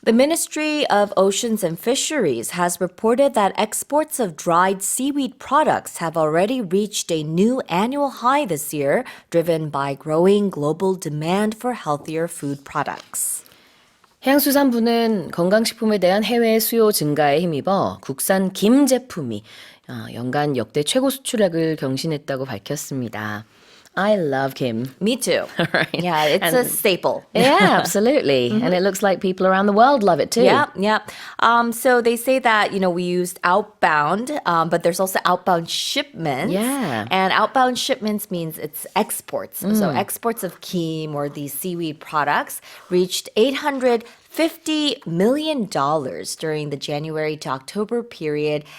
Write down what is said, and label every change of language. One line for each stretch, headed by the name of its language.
English: The Ministry of Oceans and Fisheries has reported that exports of dried seaweed products have already reached a new annual high this year, driven by growing global demand for healthier food products.
Korean: 해양수산부는 건강식품에 대한 해외 수요 증가에 힘입어 국산 김 제품이 연간 역대 최고 수출액을 경신했다고 밝혔습니다.
English: I love Kim. Me too. Right. Yeah, it's a staple. Yeah, absolutely. And it looks like people around the world love it too. Yeah. So they say that, we used outbound, but there's also outbound shipments. Yeah. And outbound shipments means it's exports. So exports of kim or these seaweed products reached $850 million during the January to October period.